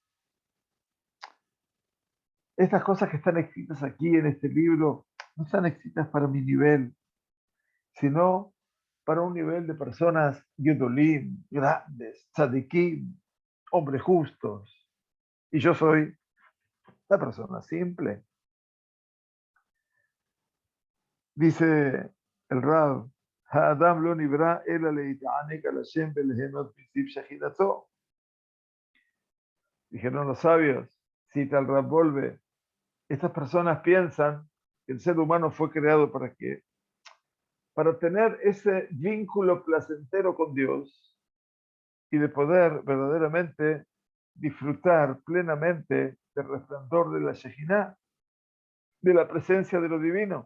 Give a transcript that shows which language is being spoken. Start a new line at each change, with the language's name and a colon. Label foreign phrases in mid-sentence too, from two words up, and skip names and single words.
Spanish: Estas cosas que están escritas aquí en este libro no están escritas para mi nivel, sino para un nivel de personas gedolim, grandes, tzadikim, hombres justos. Y yo soy la persona simple. Dice el Rab,
Hebrew: האדם לא נברא אלא להתענג על השם ולהנות מזיו שכינתו.
Spanish: Dijeron los sabios, cita el Rab Volve, estas personas piensan que el ser humano fue creado para qué? Para tener ese vínculo placentero con Dios y de poder verdaderamente disfrutar plenamente del resplandor de la Shejinah, de la presencia de lo divino.